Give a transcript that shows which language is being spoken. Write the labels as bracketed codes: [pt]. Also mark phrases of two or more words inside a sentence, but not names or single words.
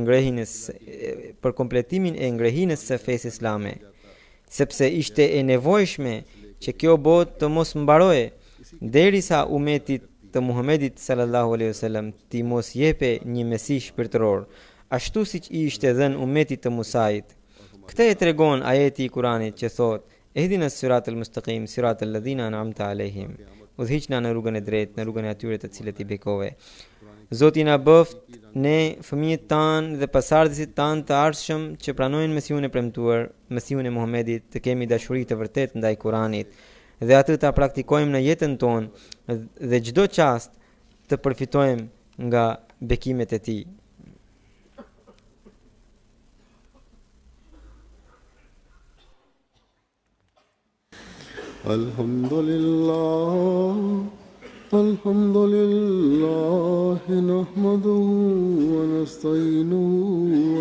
[sq] e ngrehinës së fesë islame, sepse ishte e nevojshme që kjo botë të mos mbaroje derisa umetit të Muhamedit [ar] صلى الله عليه وسلم [sq] ti mos jepe një Mesih shpirtëror, ashtu siç i ishte dhënë umetit të Musait. Këtë e tregon ajeti i Kuranit që thotë: [ar] اهدنا الصراط المستقيم صراط الذين أنعمت عليهم. [sq] Udhëhiqna në rrugën e drejtë, në rrugën e atyre të cilët i bekove. Zoti na bëft ne, fëmijët tanë dhe pasardhësit tanë të ardhshëm që pranojnë Mesihun e premtuar, Mesihun e Muhamedit, të kemi dashuri të vërtet ndaj Kuranit dhe atë ta praktikojmë në jetën tonë dhe çdo çast të përfitojmë nga bekimet e tij. [ar] الحمد لله نحمده ونستعينه و